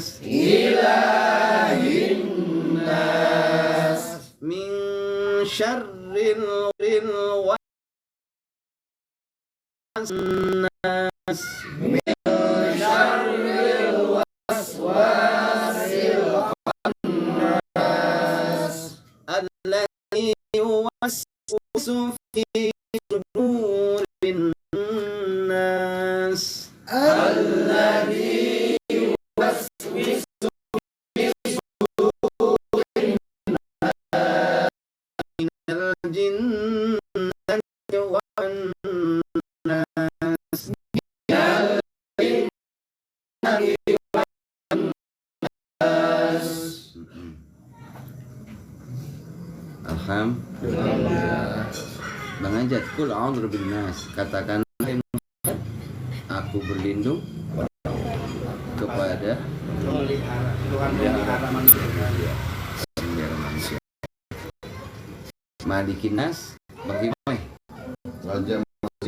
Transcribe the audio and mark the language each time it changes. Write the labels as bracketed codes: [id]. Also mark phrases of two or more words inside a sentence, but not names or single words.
[ar] إله الناس. من شر الناس. شر الوسواس الخناس. الذي يوسوس في صدور الناس. الذي يوسوس من الجنة والناس. الحمد لله. Bang Ajat, قل أعوذ برب الناس. [id] Katakan aku berlindung kepada pelihara manusia. [ar] ملك الناس, bagaimana? [id] Raja manusia.